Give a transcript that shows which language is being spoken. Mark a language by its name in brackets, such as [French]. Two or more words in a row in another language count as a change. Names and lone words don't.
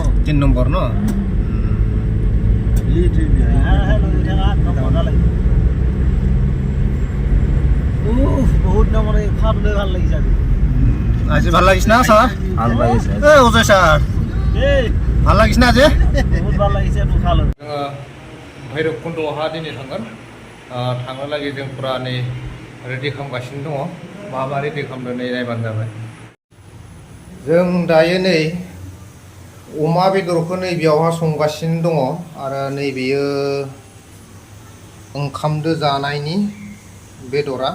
[Assamese] 3 নম্বৰ ন। আজি ভাল লাগিছে না ছাৰ? ভাল লাগিছে অজয় ছাৰ, ভাল লাগিছে না আজি? [Bodo] भैरबकुन्द अहा दिनै थांगोन। थांनो लागै जों फुरा नै रेडि खालामगासिनो दङ। मा रेडि खालामदों नै नायबानो जाबाय। जों दायो नै अमा बेदरखौ नैबेयावहा संगासिनो दङ आरो नैबेयो ओंखामदो जानायनि बेदरा।